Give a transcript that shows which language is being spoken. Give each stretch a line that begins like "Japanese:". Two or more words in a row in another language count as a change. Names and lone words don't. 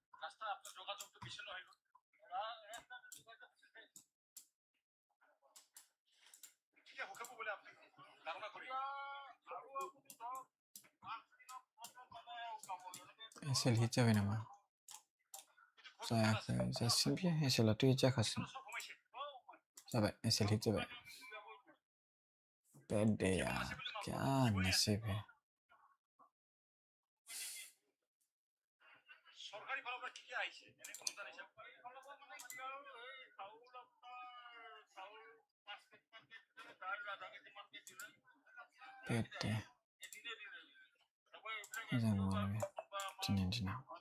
Bodo: एसेल हिट जाबाय नामा जायाखै जासिगोन बियो एसेलाथ' हिट जाखासिगोन जाबाय एसेल हिट जाबाय
English: bad day
Hindi: यार क्या नसीब है
English: bad day
Bodo: मोजां नङा बे दिनैनि दिनाव